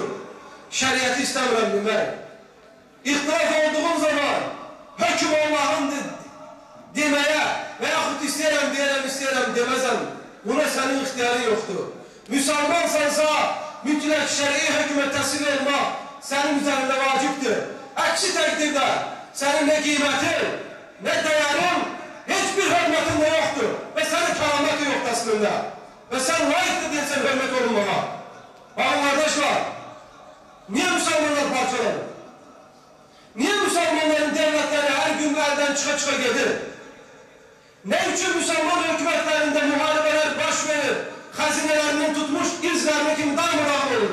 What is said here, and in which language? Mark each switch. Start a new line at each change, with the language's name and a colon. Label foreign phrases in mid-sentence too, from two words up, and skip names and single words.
Turkish: Şeriatı istemiyorum demek. İhtilaf olduğun zaman, hüküm Allah'ındır demeye veyahut isteyerem demezem, buna senin ihtiyarın yoktur. Müslümansansa mütlak şer'i hüküme teslim olmak senin üzerinde vaciptir.
Azerbaijani: Əksi təqdirdə sənin nə qiymətin, nə dəyərin, heç bir hörmətin də yoxdur və sənin kəraməti yoxdur əslində. Və sən layiqdir deyilsən hörmət olunmağa.
Turkish: Bakın kardeşler, niye Müslümanlar parçalanır? Niye Müslümanların devletleri her gün elden çıka gelir? Ne için Müslüman hükümetlerinde muharebeler baş verir? Hazinelerinden tutmuş izlerine kim darmadağın olur?